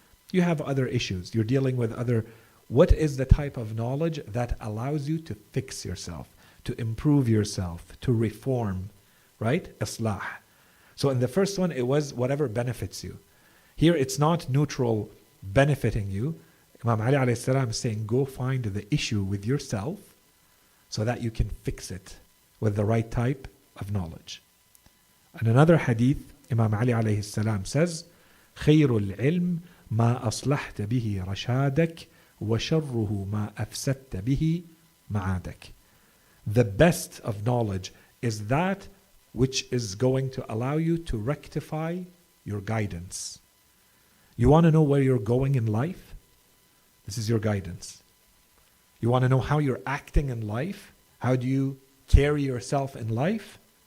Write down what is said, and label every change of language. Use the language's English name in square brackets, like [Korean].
[English] You have other issues. You're dealing with other. What is the type of knowledge that allows you to fix yourself, to improve yourself, to reform, right? Islah. So in the first one, it was whatever benefits you. Here, it's not neutral benefiting you. Imam Ali alayhi salam is saying, go find the issue with yourself so that you can fix it with the right type of knowledge. In another hadith, Imam Ali alayhi salam says, [Arabic] خَيْرُ الْعِلْمِ مَا أَصْلَحْتَ بِهِ رَشَادَكَ وَشَرُّهُ مَا أَفْسَدْتَ بِهِ مَعَادَكَ. [English] The best of knowledge is that which is going to allow you to rectify your guidance. You want to know where you're going in life? This is your guidance. You want to know how you're acting in life? How do you carry yourself in life?